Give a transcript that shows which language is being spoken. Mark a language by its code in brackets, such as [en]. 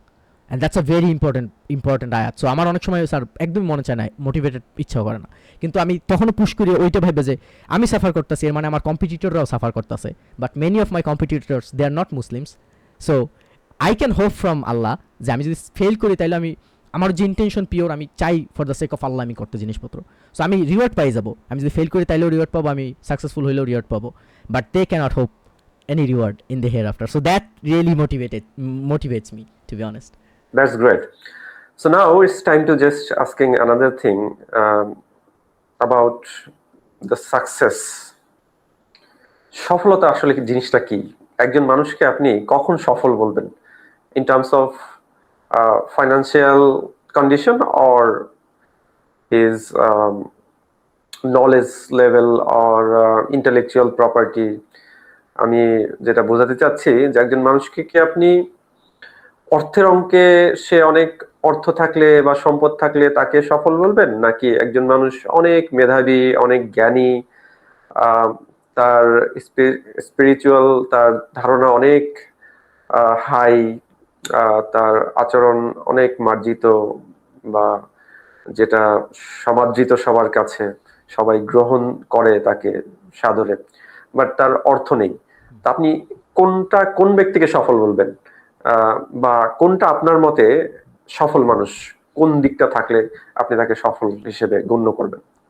[en] And that's a very important আয়াত। [bn] So আমার অনেক সময় স্যার একদমই মনে চায় না, মোটিভেটেড ইচ্ছাও করে না, কিন্তু আমি তখনও পুশ করি ওইটা ভাবে যে আমি সাফার করতেছি, এর মানে আমার কম্পিটিটররাও সাফার করতেছে, [en] But many of my competitors they are not Muslims. So I can hope from আল্লাহ [bn] যে আমি যদি ফেল করি তাহলে আমার যে ইন্টেনশন পিওর, আমি চাই [en] for the sake of আল্লাহ [bn] আমি করতে জিনিসপত্র, সো আমি রিওয়ার্ড পাই যাবো। আমি যদি ফেল করি তাইলেও রিওয়ার্ড পাবো, আমি সাকসেসফুল হইলেও রিওয়ার্ড পাবো, [en] But they can't hope any reward in the hereafter. So that really motivates me, to be honest. That's great. So now it's time to just asking another thing about the success. [bn] সফলতা আসলে কি জিনিসটা কি? একজন মানুষকে আপনি কখন সফল বলবেন? [en] In terms of financial condition or his knowledge level or intellectual property. [bn] আমি যেটা বোঝাতে চাচ্ছি যে একজন মানুষকে কি আপনি অর্থের অঙ্কে সে অনেক অর্থ থাকলে বা সম্পদ থাকলে তাকে সফল বলবেন, নাকি একজন মানুষ অনেক মেধাবী, অনেক জ্ঞানী, তার স্পিরিচুয়াল, তার ধারণা অনেক হাই, তার আচরণ অনেক মার্জিত বা যেটা সমাদৃত সবার কাছে, সবাই গ্রহণ করে তাকে সাদরে, বাট তার অর্থ নেই, তা আপনি কোন ব্যক্তিকে সফল বলবেন, বা কোনটা আপনার মতে সফল মানুষ, কোন দিকটা থাকলে আপনি তাকে সফল হিসেবে গণ্য করবেন?